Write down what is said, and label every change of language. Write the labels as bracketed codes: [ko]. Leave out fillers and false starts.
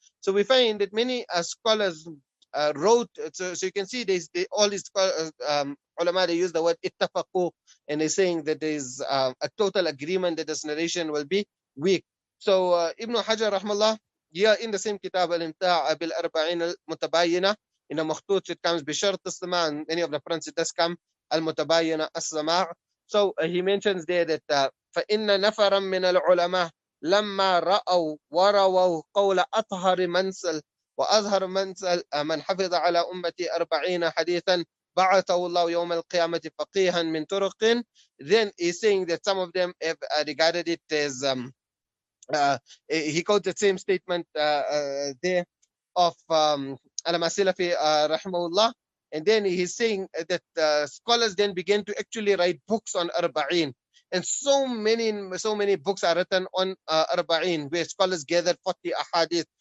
[en] So we find that many scholars wrote, so you can see all these ulama, they use the word ittafaqu, and they're saying that there is a total agreement that this narration will be weak. So Ibn Hajar rahmallah, yeah, in the same kitab al-Imta' bil-arba'in al-mutabayyina, in a مخطوط it comes بشرط السماع, and many of the prints it does come المتباينة السماع. So he mentions there that [ar] فإن نفرا من العلماء لما رأوا ورووا قول أطهر منسل وأظهر منسل من حفظ على أمتي 40 حديثا بعثه الله يوم القيامة فقيها من طرق. [en] Then he's saying that some of them have regarded it as he quotes the same statement there of Al-Masilafi rahimahullah, and then he's saying that scholars then began to actually write books on Arba'in, and so many books are written on Arba'in, where scholars gathered 40 ahadith.